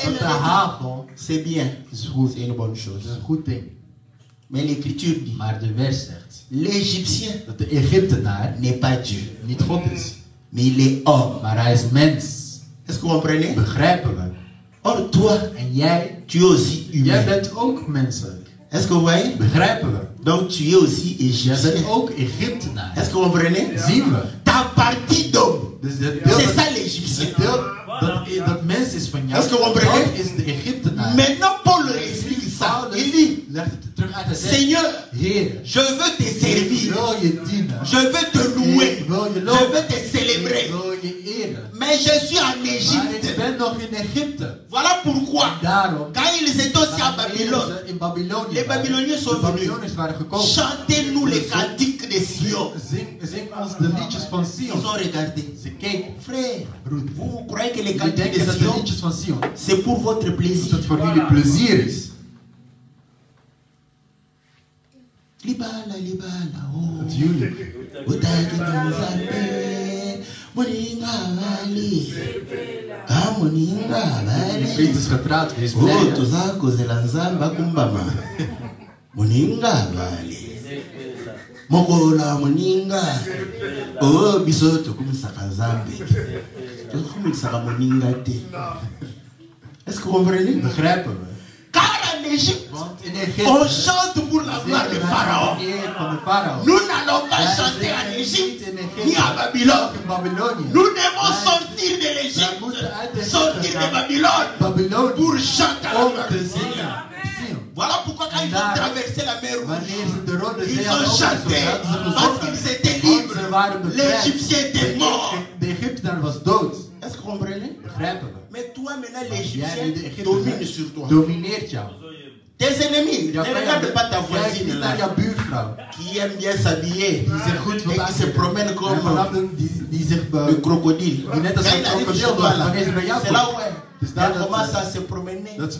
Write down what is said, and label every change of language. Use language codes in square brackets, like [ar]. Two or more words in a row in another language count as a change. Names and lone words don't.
[nl] Dat de [fr] grêle. [nl] hagel [fr] C'est bien. [nl] is goed. [fr] C'est une bonne [nl] Dat [fr] chose. [nl] is een goed ding. [fr] Mais l'Écriture dit, [nl] Maar de vers zegt [fr] l'Égyptien [nl] dat de Egyptenaar [fr] n'est pas Dieu, [nl] niet God is. [fr] mais il est homme. [nl] Maar hij is mens. [fr] Est-ce que vous comprenez? [nl] Begrijpen we? [fr] Or, toi, [nl] En jij, [fr] tu es aussi [nl] jij [fr] humain. [nl] bent ook menselijk. [fr] Est-ce que vous voyez? [nl] Begrijpen we? [fr] Donc, tu es aussi [nl] Jij [fr] égyptien. [nl] bent ook Egyptenaar. [fr] Est-ce que vous comprenez? [nl] Zien we? [fr] Ta partie d'homme, [nl] Dus het deel, [fr] c'est [nl] dat, [fr] ça l'Égyptien. [nl] het deel dat mens is van jou, [fr] Est-ce que vous comprenez? [nl] dat is de Egyptenaar. [fr] Maintenant, Paul explique ça. [nl] Paulus [fr] Il dit, [nl] legt het terug uit. Hij zegt, [fr] Seigneur, [nl] Heer, [fr] je veux te [nl] ik [fr] servir. [nl] wil je dienen. [fr] Je veux te louer. [nl] Ik wil je [fr] Je [nl] loven. [fr] veux te [nl] Ik [fr] célébrer. [nl] wil je eren. [fr] Mais je suis en [nl] Maar ik [fr] Égypte. [nl] ben nog in Egypte. [fr] Voilà pourquoi, [nl] Daarom, [fr] quand ils étaient aussi à [nl] wanneer [fr] Babylone, [nl] ze in Babylonië [fr] les [nl] waren, [fr] Babyloniens sont [nl] de Babyloniërs waren gekomen. [fr] chantez-nous les cantiques de Sion. [nl] Zing ons de liedjes van [fr] Ils [nl] Sion. [fr] ont regardé. [nl] Ze keken. [fr] Frère, [nl] Broeder, [fr] vous croyez que les [nl] jullie [fr] cantiques [nl] denken [fr] de [nl] dat de [fr] Sion, [nl] liedjes van Sion, [fr] c'est pour votre [nl] dat [fr] plaisir. [nl] het voor jullie plezier is. [ln] Libala, libala, oh. [nl] Dat jullie. [ln] Utaki muzambe, muninga vali. Ah, muninga [nl] Je vriend [ln] vali. [nl] is getrouwd, wees blij. [ln] Oh, hè? tuzakozela nzamba kumbama. Muninga vali. Mokola muninga. Oh, biso tokumisaka nzambe. Tokumisaka muninga te. [fr] Est-ce que vous comprenez? [nl] Begrijpen we? [fr] Car en Égypte, [nl] Want in [fr] on [nl] Egypte [fr] chante pour la gloire de Pharaon. [nl] de eer van de farao. [fr] Nous n'allons pas chanter en Égypte ni à Babylone. [nl] in Babylonië. [fr] Nous devons sortir de [nl] Wij [fr] l'Égypte, [nl] moeten uit de [fr] sortir de Babylone [nl] Babylonië [fr] pour chanter à la [nl] om [fr] gloire [nl] te [fr] de Dieu. [nl] zingen. Sion. [fr] Voilà pourquoi quand ils ont traversé la mer Rouge, [nl] Wanneer ze de Rode Zee [fr] ils [nl] hadden [fr] ont chanté [nl] overgezogen, [fr] parce [nl] hadden [fr] qu'ils [nl] ze [fr] étaient [nl] gezongen, want ze [fr] libres. [nl] waren bevrijd. [fr] L'Égyptien était mort. [nl] De Egyptenaar was dood. [fr] Est-ce que vous comprenez? [nl] Begrijpen we? [fr] Mais toi maintenant [nl] Jij nu de [fr] l'Égyptien [nl] Egyptenaar [fr] domine sur toi. [nl] domineert jou. [fr] Tes ennemis, ne regarde pas ta voisine là, qui aime bien s'habiller et qui se promène comme le crocodile. Quand il arrive chez toi là, c'est là où elle commence à se promener.